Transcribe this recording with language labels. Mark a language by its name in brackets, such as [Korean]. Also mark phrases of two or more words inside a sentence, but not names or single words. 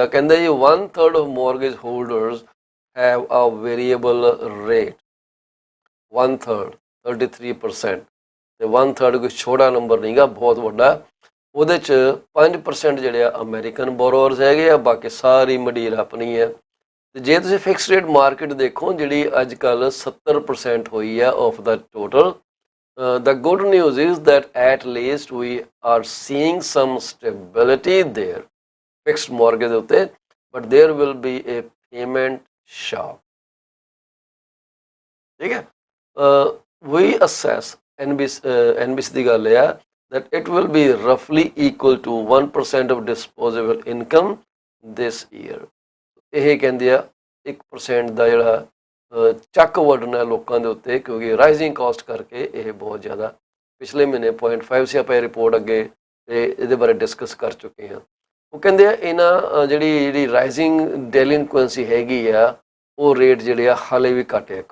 [Punjabi] ਕਹਿੰਦੇ ਜੀ [English] 1/3 of mortgage holders have a variable rate, 1/3, 33%। [Punjabi] ਤੇ 1/3 ਕੋਈ ਛੋਟਾ ਨੰਬਰ ਨਹੀਂ ਗਾ, ਬਹੁਤ ਵੱਡਾ। ਉਹਦੇ 'ਚ 5% ਜਿਹੜੇ ਆ [English] American borrowers [Punjabi] ਹੈਗੇ ਆ, ਬਾਕੀ ਸਾਰੀ ਮੰਡੀਰ ਆਪਣੀ ਹੈ। ਤੇ ਜੇ ਤੁਸੀਂ [English] fixed rate market [Punjabi] ਦੇਖੋ, ਜਿਹੜੀ ਅੱਜ ਕੱਲ੍ਹ 70% ਹੋਈ ਆ [English] of the total, the good news is that at least we are seeing some stability there, fixed mortgage ਉੱਤੇ, but there will be a payment shock। [Punjabi] ਠੀਕ ਹੈ, [English] we assess NBC [Punjabi] ਦੀ ਗੱਲ ਆ [English] that it will be roughly equal to 1% of disposable income this year। [Punjabi] ਇਹ ਕਹਿੰਦੇ ਆ 1% ਦਾ ਜਿਹੜਾ ਚੱਕ ਵੱਢਣਾ ਲੋਕਾਂ ਦੇ ਉੱਤੇ, ਕਿਉਂਕਿ [English] rising cost [Punjabi] ਕਰਕੇ ਇਹ ਬਹੁਤ ਜ਼ਿਆਦਾ। ਪਿਛਲੇ ਮਹੀਨੇ 0.5 ਸੀ, ਆਪਾਂ ਇਹ ਰਿਪੋਰਟ ਅੱਗੇ ਤੇ ਇਹਦੇ ਬਾਰੇ ਡਿਸਕਸ ਕਰ ਚੁੱਕੇ ਹਾਂ। ਉਹ ਕਹਿੰਦੇ ਆ ਇਹਨਾਂ ਜਿਹੜੀ [English] rising delinquency [Punjabi] ਹੈਗੀ ਆ, ਉਹ ਰੇਟ ਜਿਹੜੇ ਆ ਹਾਲੇ ਵੀ ਘੱਟ ਆ।